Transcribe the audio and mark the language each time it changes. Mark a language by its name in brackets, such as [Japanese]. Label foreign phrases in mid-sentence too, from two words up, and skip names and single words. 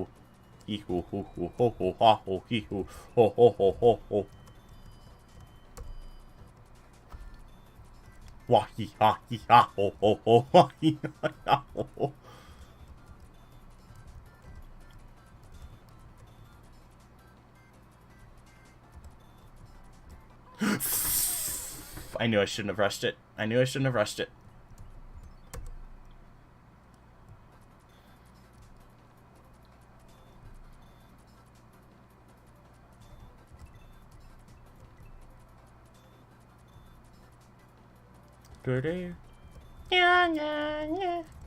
[English] Ihu hu hu ho ho ha ho ihu ho ho ho ho ho. Wah hi ha ho ho ho wah hi ha ho ho. I knew I shouldn't have rushed it. I knew I shouldn't have rushed it. Yeah, yeah, yeah.